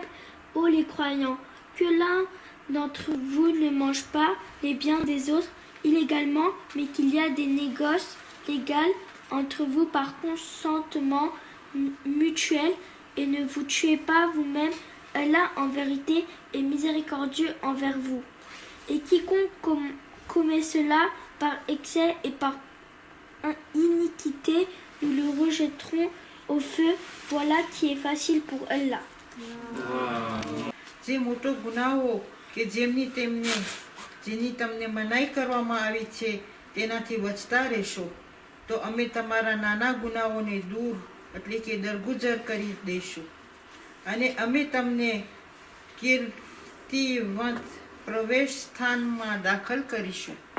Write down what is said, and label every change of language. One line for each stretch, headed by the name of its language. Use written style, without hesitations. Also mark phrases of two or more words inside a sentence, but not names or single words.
French: Ô les croyants, que l'un d'entre vous ne mange pas les biens des autres illégalement, mais qu'il y a des négoces légaux entre vous par consentement mutuel, et ne vous tuez pas vous-même. Allah en vérité est miséricordieux envers vous. Et quiconque commet cela par excès et par iniquité, nous le rejetterons au feu. Voilà qui est facile pour Allah.
Gujarati: જે મોટો ગુનાઓ કે જેની તમને મનાઈ કરવામાં આવી છે તેનાથી બચતા રહેશો તો અમે તમારા નાના ગુનાઓને દૂર એટલે કે દરગુજર કરી દઈશું અને અમે તમને કીર્તિવંત પ્રવેશ સ્થાનમાં દાખલ કરીશું